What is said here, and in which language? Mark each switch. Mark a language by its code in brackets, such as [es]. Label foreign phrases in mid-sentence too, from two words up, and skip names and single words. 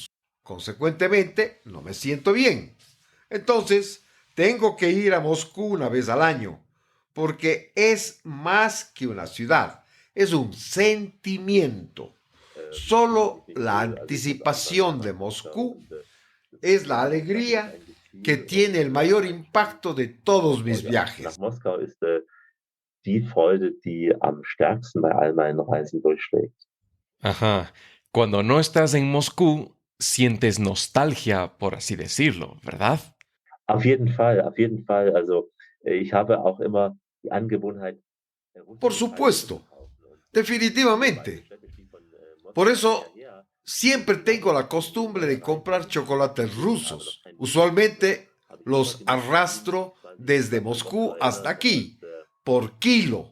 [es] Consecuentemente, no me siento bien. Entonces, tengo que ir a Moscú una vez al año, porque es más que una ciudad, es un sentimiento. Solo la anticipación de Moscú es la alegría que tiene el mayor impacto de todos mis viajes. [de] Nach Moskau ist die Freude, die am stärksten bei all meinen Reisen durchschlägt. [es] Ajá. Cuando no estás en Moscú, sientes nostalgia, por así decirlo, ¿verdad? [de] Auf jeden Fall, auf jeden Fall. Also ich habe auch immer die Angewohnheit, [es] Por supuesto, definitivamente. Por eso siempre tengo la costumbre de comprar chocolates rusos. Usualmente los arrastro desde Moscú hasta aquí, por kilo.